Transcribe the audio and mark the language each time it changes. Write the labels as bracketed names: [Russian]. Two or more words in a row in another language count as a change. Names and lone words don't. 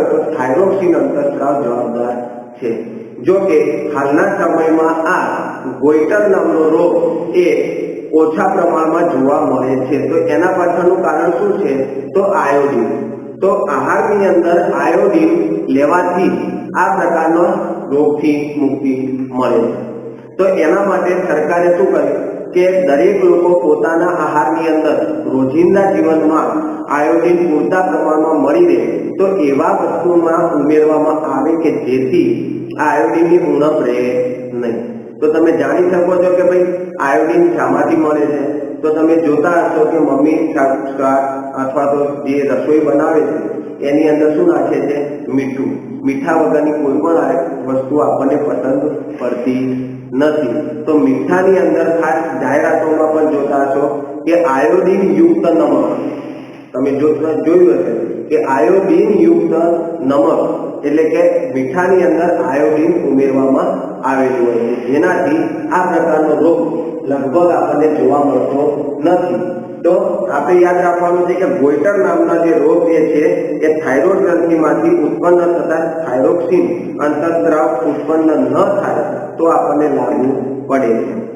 [Gujarati] તો થાયરોક્સિન અંતઃસ્ત્રાવ જવાબદાર છે। જો કે હાલના સમયમાં આ ગોઇટર નામનો રોગ એ ઓછા પ્રમાણમાં જોવા મળે છે। તો એના પાછળનું કારણ શું છે? તો આયોડીન। તો આહારની અંદર આયોડીન લેવાથી આ પ્રકારનો રોગથી મુક્તિ મળે છે। તો એના માટે સરકારે શું કર્યું કે દરેક લોકો પોતાના આહારની અંદર રોજિંદા જીવનમાં આયોડીન પૂરતા પ્રમાણમાં મળી રહે તો એવા વસ્તુમાં ઉમેરવામાં આવે કે જેથી આયોડીનની ઉણપ રહે નહીં। તો તમે જાણી શકો છો કે ભાઈ આયોડીન શામાંથી મળે છે? તો તમે જોતા હશો કે મમ્મી શાક અથવા તો જે રસોઈ બનાવે છે એની અંદર શું નાખે છે? મીઠું। મીઠા વગરની કોઈ પણ વસ્તુ આપણે પસંદ પડતી નથી। તો મીઠાની અંદર ખાસ જાહેરાતોમાં પણ જોતા હશો કે આયોડીન યુક્ત નમક। તમે જોયું હશે કે આયોડીન યુક્ત નમક એટલે કે મીઠાની અંદર આયોડીન ઉમેરવામાં આવેલું હોય છે જેનાથી આ પ્રકારનો રોગ લગભગ આપણને જોવા મળતો નથી। તો આપણે યાદ રાખવાનું છે કે ગોઈટર નામના જે રોગ જે છે એ થાઇરોઇડ ગ્રંથિમાંથી ઉત્પન્ન થતા થાઇરોક્સિન અંતઃસ્રાવ ઉત્પન્ન ન થાય તો આપણને લાગુ પડે છે।